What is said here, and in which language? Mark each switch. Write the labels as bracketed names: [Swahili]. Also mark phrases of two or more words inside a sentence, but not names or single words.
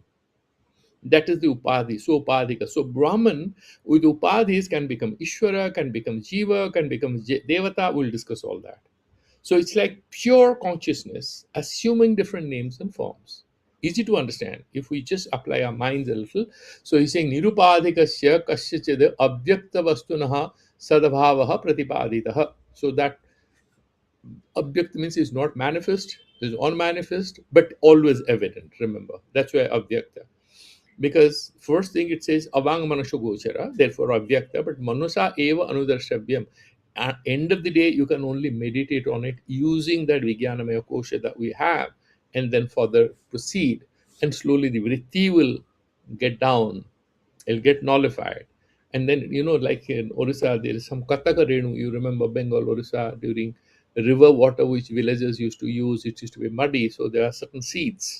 [English] That is the upadhi. So upadhika. So Brahman with upadhis can become Ishvara, can become Jiva, can become Devata. We'll discuss all that. So it's like pure consciousness assuming different names and forms. Easy to understand if we just apply our minds a little. So he's saying [Sanskrit] निरुपाधिकस्य कस्यचिद् अव्यक्त वस्तुनः सद्भावः प्रतिपादितः. [English] So that abhyakta means is not manifest, is unmanifest, but always evident. Remember, that's why abhyakta. Because first thing it says [Sanskrit] अवाङ् मनसो गोचर, [English] therefore avyakta, but [Sanskrit] मनसा एव अनुद्रष्टव्यम्. [English] at end of the day, you can only meditate on it using that [Sanskrit] विज्ञानमय कोश [English] that we have, and then further proceed. And slowly the vritti will get down, it'll get nullified. And then, like in Orissa, there is some Kataka Renu, you remember Bengal, Orissa, during river water which villagers used to use, it used to be muddy, so there are certain seeds.